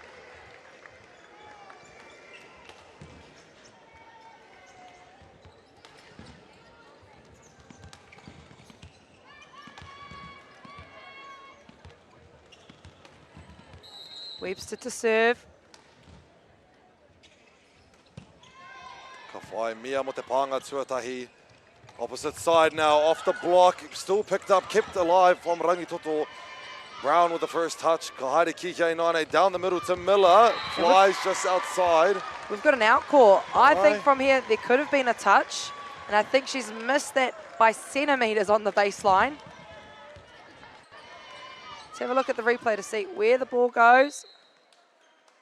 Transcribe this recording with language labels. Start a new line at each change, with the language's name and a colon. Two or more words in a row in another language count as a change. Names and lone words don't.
English: Webster to serve.
Māori: Ka whai mia mo te pānga tuatahi.
English: Opposite side now, off the block, still picked up, kept alive from Rangitoto. Brown with the first touch,
Māori: ka haere ki kia nane,
English: down the middle to Miller, flies just outside. We've got an out call. I think from here there could have been a touch, and I think she's missed that by centimetres on the baseline. Let's have a look at the replay to see where the ball goes.